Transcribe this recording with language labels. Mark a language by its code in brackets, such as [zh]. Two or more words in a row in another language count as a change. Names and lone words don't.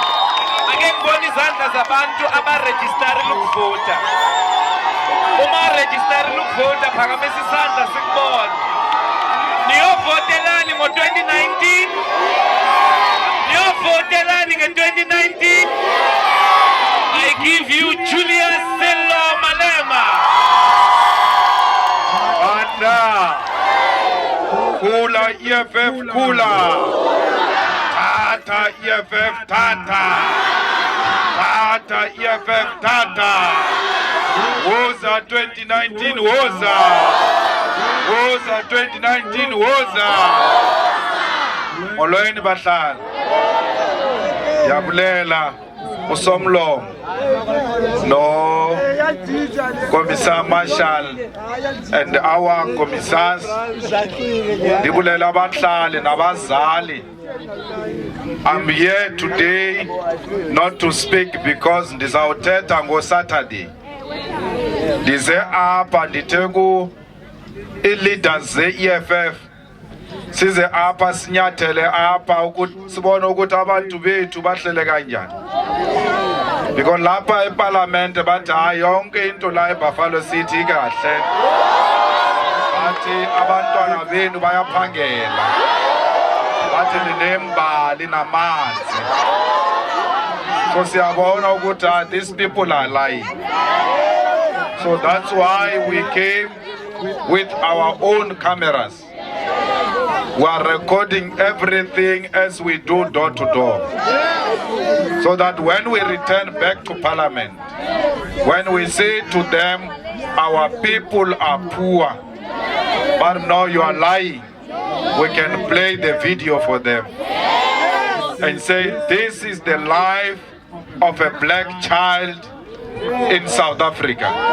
[zu] Ake ngibone izandla zabantu abarejistarile ukuvota. Uma rejistarile ukuvota phakamisa isandla sikubona. Niyovotelani ngo-2019? Niyovotelani nge-2019? [en] I give you Julius Malema. [zu] Anda. Kula EFF kula. Tata EFF tata. Tata EFF tata. Woza 2019 woza. Woza 2019 woza. [xh] Molweni bahlali. Yabulela usomlomo no Commissar Marshall [en] and our commissars. [xh] Ndibulela abahlali nabazali. [en] I'm here today not to speak because [xh] ndizawuthetha ngo-Saturday. Ndize apha ndithe i-leaders ze-EFF size apha sinyathele apha ukuthi sibone ukuthi abantu bethu bahlele kanjani. Because lapha eParliament bathi hayi yonke into la eBuffalo City kahle. Bathi abantwana benu bayaphangela. Bathi ninembali namanzi. So siyabona ukuthi [en] these people are lying. So that's why we came with our own cameras. We are recording everything as we do door to door. So that when we return back to Parliament, when we say to them, our people are poor, but no, you are lying, we can play the video for them and say, this is the life of a black child in South Africa.